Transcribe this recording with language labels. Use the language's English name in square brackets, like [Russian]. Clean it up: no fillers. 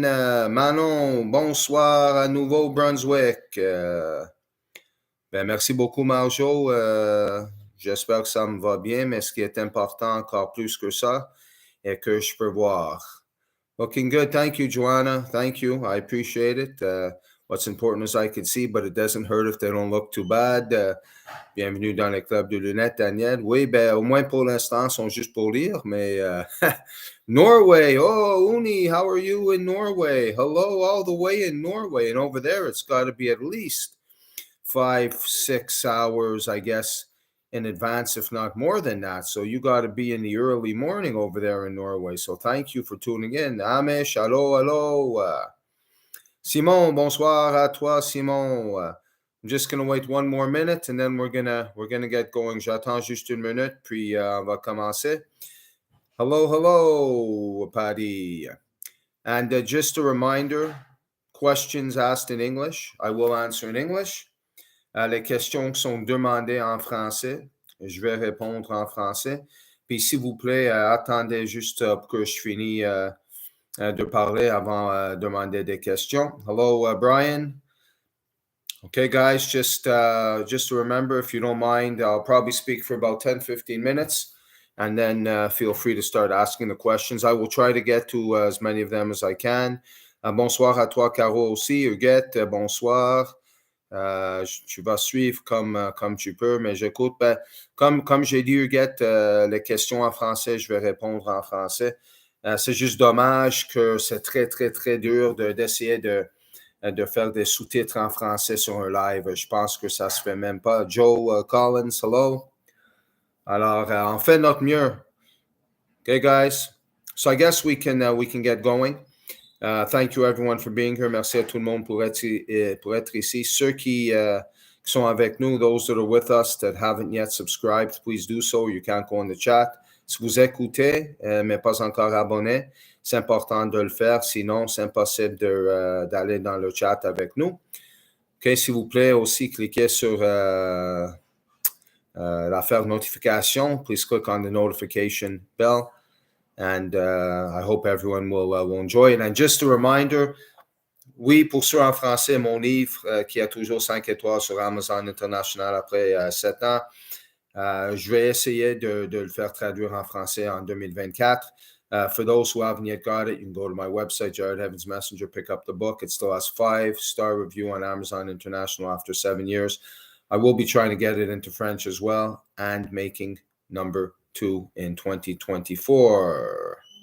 [French] Manon, bonsoir à Nouveau-Brunswick. Merci beaucoup Marjo. J'espère que ça me va bien, mais ce qui est important encore plus que ça est que je peux voir. [English] Looking good. Thank you, Joanna. Thank you. I appreciate it. What's important is I can see, but it doesn't hurt if they don't look too bad. [French] Bienvenue dans le club de lunettes, Daniel. Oui, au moins pour l'instant, ils sont juste pour lire, mais Norway. [English] Oh, Uni, how are you in Norway? Hello, all the way in Norway. And over there, it's got to be at least 5-6 hours, I guess, in advance, if not more than that. So you got to be in the early morning over there in Norway. So thank you for tuning in. Amish, hello. [French] Simon, bonsoir à toi, Simon. [English] I'm just going to wait one more minute and then we're gonna get going. [French] J'attends juste une minute, puis on va commencer. [English] Hello, Paddy. And just a reminder, questions asked in English, I will answer in English. [French] Les questions qui sont demandées en français, je vais répondre en français. Puis s'il vous plaît, attendez juste pour que je finisse de parler avant de demander des questions. [English] Hello, Brian. Okay, guys, just to remember, if you don't mind, I'll probably speak for about 10-15 minutes, and then feel free to start asking the questions. I will try to get to as many of them as I can. [French] Bonsoir à toi, Caro aussi. Huguette, bonsoir. Tu vas suivre comme tu peux, mais j'écoute. Comme j'ai dit, Huguette, les questions en français, je vais répondre en français. C'est juste dommage que c'est très, très, très dur d'essayer de faire des sous-titres en français sur un live. Je pense que ça se fait même pas. Joe Collins, hello. Alors, on fait notre mieux. [English] Okay, guys. So I guess we can get going. Thank you everyone for being here. [French] Merci à tout le monde pour être ici. Ceux qui sont avec nous, [English] those that are with us that haven't yet subscribed, please do so. You can't go in the chat. [French] Si vous écoutez, mais pas encore abonné, c'est important de le faire. Sinon, c'est impossible d'aller dans le chat avec nous. OK, s'il vous plaît, aussi, cliquez sur l'affaire notification. [English] Please click on the notification bell. And I hope everyone will enjoy it. And just a reminder, [French] oui, pour ceux en français, mon livre qui a toujours 5 étoiles sur Amazon International après 7 ans, je vais essayer de le faire traduire en français en 2024. [English] For those who haven't yet got it, you can go to my website, Jared Heavens Messenger, pick up the book. It still has 5-star review on Amazon International after 7 years. I will be trying to get it into French as well and making number 2 in 2024.